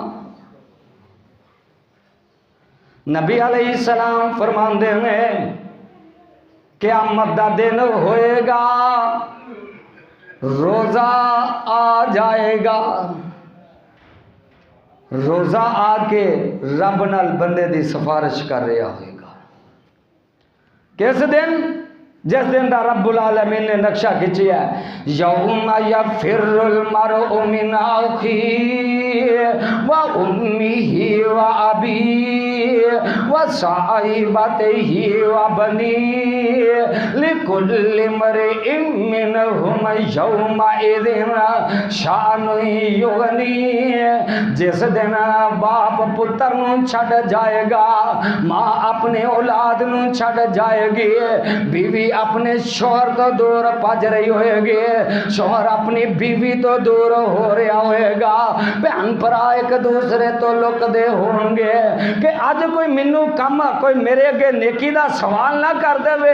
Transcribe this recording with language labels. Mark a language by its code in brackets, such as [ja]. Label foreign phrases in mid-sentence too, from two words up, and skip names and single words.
[ur] نبی علیہ السلام فرماتے ہیں [pa] قیامت دا دن ہوئے گا، روزہ آ جائے گا، روزہ آ کے رب نال بندے دی سفارش کر رہا ہوئے گا. کس دن؟ جس دن دا رب العالمین نے نقشہ کھچیا [ar] يوم يفر المرء من أخيه وأمه وأبيه وصاحبته وبنيه لكل امرئ منهم يومئذ شأن يغنيه. [pa] جس دن باپ پتر نوں چھڈ جائے گا، ماں اپنی اولاد نوں چھڈ جائے گی، بیوی اپنے شوہر توں دور بھج رہی ہوئے گی، شوہر اپنی بیوی توں دور ہو رہا ہوئے گا، بھین بھرا اک دوجے توں لکدے ہون گے کہ اج کوئی مینوں کم کوئی میرے اگے نیکی دا سوال نہ کر دیوے.